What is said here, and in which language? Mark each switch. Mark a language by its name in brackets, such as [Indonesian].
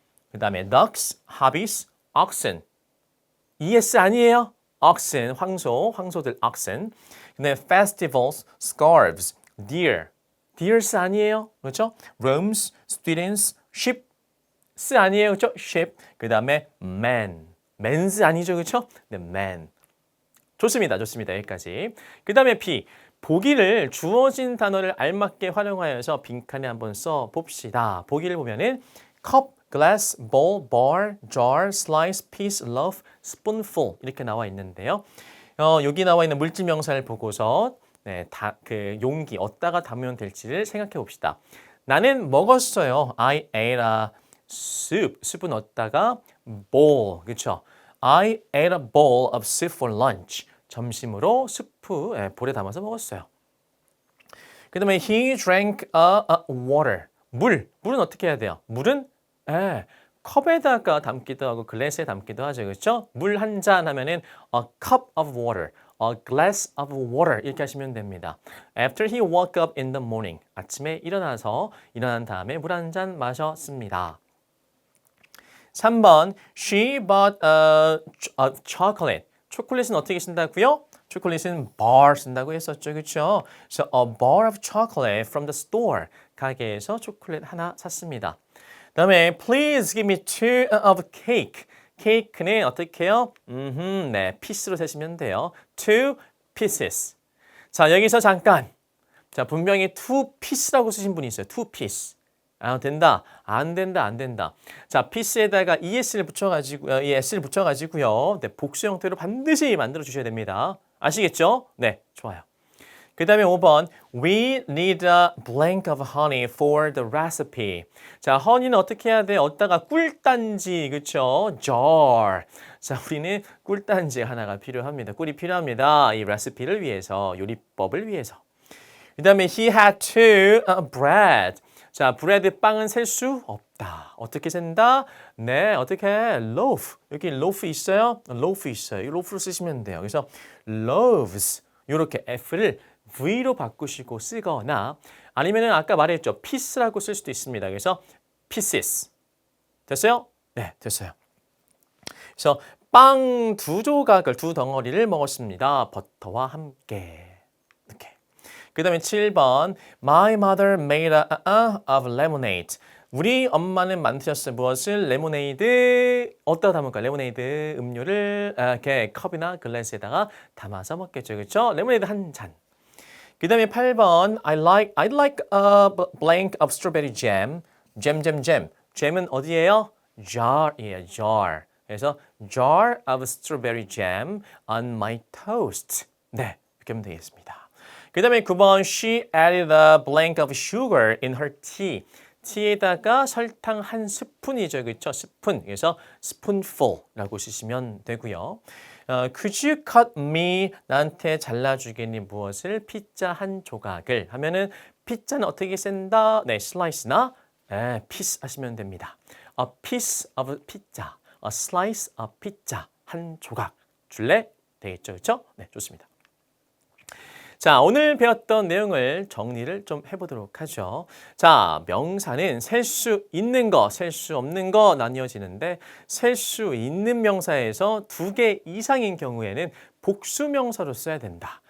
[English] 그 다음에 ducks, hobbies, oxen. [Korean] yes 아니에요. [English] oxen, 황소들 oxen. [Korean] 그 다음에 festivals, scarves, deers 아니에요. 그렇죠? [English] rooms, students, ship, 아니에요. [Korean] 그렇죠? ship. 그 다음에 men's 아니죠. 그렇죠? 네, men. 좋습니다. 여기까지. 그 다음에 B. 보기를 주어진 단어를 알맞게 활용하여서 빈칸에 한번 써봅시다. 보기를 보면은 cup, glass, bowl, bar, jar, slice, piece, loaf, spoonful 이렇게 나와 있는데요. 여기 나와 있는 물질명사를 보고서 네, 그 용기 어디다가 담으면 될지를 생각해 봅시다. 나는 먹었어요. [English] I ate a soup. [Korean] 숲은 어디다가 bowl. 그렇죠? [English] I ate a bowl of soup for lunch. [Korean] 점심으로 수프 볼에 담아서 먹었어요. [English] 그 다음에 he drank water. [Korean] 물은 어떻게 해야 돼요? 물은 컵에다가 담기도 하고 글래스에 담기도 하죠. 그렇죠? 물 한 잔 하면은 [English] a cup of water, a glass of water [Korean] 이렇게 하시면 됩니다. [English] After he woke up in the morning. [Korean] 아침에 일어난 다음에 물 한 잔 마셨습니다. [English] 3번 she bought a chocolate. [Korean] 초콜릿은 어떻게 쓴다고요? 초콜릿은 bar 쓴다고 했었죠. 그렇죠? [English] So a bar of chocolate from the store. [Korean] 가게에서 초콜릿 하나 샀습니다. [English] 다음에 please give me 2 of cake. [Korean] 케이크는 어떻게 해요? 네, piece로 세시면 돼요. 2 pieces. 자, 여기서 잠깐. 자, 분명히 2 piece라고 쓰신 분이 있어요. 2 piece. 된다. 안 된다. 자, piece에다가 es를 붙여가지고요. 네, 복수 형태로 반드시 만들어 주셔야 됩니다. 아시겠죠? 네, 좋아요. [English] 그 다음에 5번 We need a blank of honey for the recipe. [Korean] 자, honey는 어떻게 해야 돼? 어디다가 꿀단지, 그렇죠? [English] jar. [Korean] 자, 우리는 꿀단지 하나가 필요합니다. 꿀이 필요합니다. 이 레시피를 위해서, 요리법을 위해서. [English] 그 다음에 he had to bread. [Korean] 자, 브레드 빵은 셀 수 없다. 어떻게 센다? 네, 어떻게 해? loaf. 여기 loaf 있어요? loaf 있어요. 이 loaf로 쓰시면 돼요. 그래서 loaves. 이렇게 F를 V로 바꾸시고 쓰거나 아니면은 아까 말했죠. piece라고 쓸 수도 있습니다. 그래서 pieces. 됐어요? 네, 됐어요. 그래서 빵 2조각을 2덩어리를 먹었습니다. 버터와 함께. 이렇게. [English] 그 다음에 7번 My mother made a of lemonade. [Korean] 우리 엄마는 만드셨어요. 무엇을? 레모네이드. 어디다 담을까? 레모네이드 음료를 이렇게 컵이나 글라스에다가 담아서 먹겠죠. 그렇죠? 레모네이드 한 잔. [English] 그 다음에 8번 I'd like a blank of strawberry jam. [Korean] 잼. 잼은 어디예요? jar이에요. jar. [English] 그래서 jar of strawberry jam on my toast. [Korean] 네, 이렇게 하면 되겠습니다. 그 다음에 9번 She added a blank of sugar in her tea. 티에다가 설탕 한 스푼이죠. 그렇죠? 스푼. 그래서 spoonful라고 쓰시면 되고요. [English] Could you cut me? [Korean] 나한테 잘라주겠니? 무엇을? 피자 한 조각을 하면은 피자는 어떻게 쓴다? 네, slice나 piece 하시면 됩니다. [English] A piece of pizza, a slice of pizza. [Korean] 한 조각 줄래? 되겠죠. 그렇죠? 네, 좋습니다. 자, 오늘 배웠던 내용을 정리를 좀 해보도록 하죠. 자, 명사는 셀 수 있는 거, 셀 수 없는 거 나뉘어지는데 셀 수 있는 명사에서 2개 이상인 경우에는 복수명사로 써야 된다.